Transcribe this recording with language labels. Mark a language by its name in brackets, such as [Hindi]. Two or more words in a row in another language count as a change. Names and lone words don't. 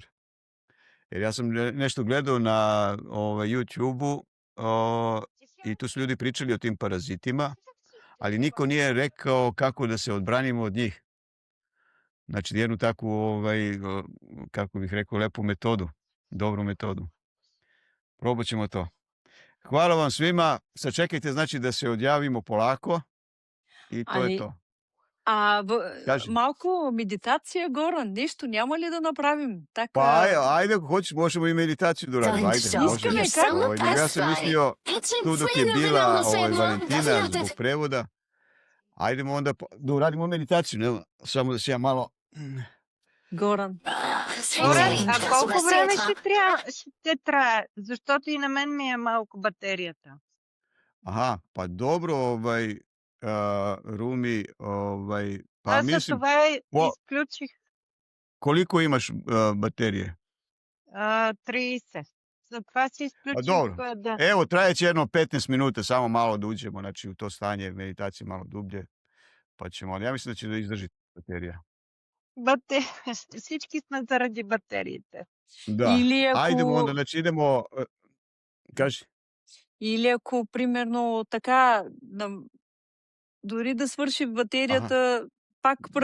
[Serbian] Jer ja sam nešto gledao na YouTube-u i tu su ljudi pričali o tim parazitima, ali niko nije rekao kako da se odbranimo od njih. Znači, jednu takvu, kako bih rekao, lepu metodu, dobru metodu. Probat ćemo to. Hvala vam svima. Sačekajte, znači, da se odjavimo polako i to je [Bulgarian] Али- [Serbian] to. [Bulgarian] Кажи. Малко медитация, Горан, нещо няма ли да направим? Така, [Serbian] Pa ajde, ako hoćeš, možemo i meditaciju da uradimo. Ajde, [Bulgarian] Искаме, [Serbian] možemo. kako? Nego ja sam mislio tu dok je bila Valentina zbog prevoda. Ajdemo onda da uradimo meditaciju. Ne? [Bulgarian] Само да си я malo... Горан. Добре, а колко време ще трае? Защото и на мен ми е малко батерията. [Serbian] Aha, pa dobro, Rumi, pa [Bulgarian] Аз за [Serbian] mislim, [Bulgarian] това По- изключих [Serbian] koliko imaš baterije? [Bulgarian] 30. Затова си изключих. [Serbian] dobro. [Bulgarian] Да. [Serbian] Evo, trajeće jedno 15 minuta, samo malo da uđemo, znači, u to stanje meditacije malo dublje, pa ćemo, ja mislim da će da izdrži baterija. [Bulgarian] Всички сме заради батериите. [Serbian] Da, [Bulgarian] Или ако, [Serbian] ajdemo onda, znači, idemo, kaži. [Bulgarian] или ако примерно така, дори да свърши батерията, пак